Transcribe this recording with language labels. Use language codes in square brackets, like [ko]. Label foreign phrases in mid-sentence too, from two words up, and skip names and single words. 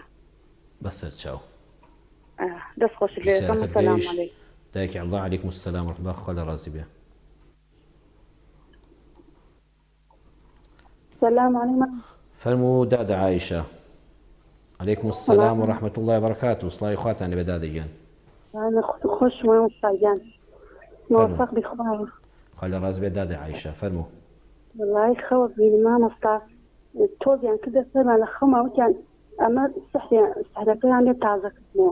[ckb] بەسەر چاو دەست خۆش لێ دەکەم. [ar] سەلام عەلەیکم. [ckb] دایکی عەبدوڵڵا [ar] عەلەیکم السەلام ورحمة الله [ckb] خوا لە ڕازی بێ. [ar] سلام علیکم. [ckb] فەرموو دادە عایشە. [ar] عەلەیکم السەلام ورحمة الله وبركاته. [ckb] سڵاوی خواتان لێبێ دادەگیان. خۆش مامۆستاگیان موفق بی خوای. خوا لە ڕازی بێ دادە عایشە فەرموو. والله خەوە بینی مامۆستا تۆزیان کردە سەرمان لە خەماوتیان ئەمە سەحرەکەیان لێ تازەکردنەوە.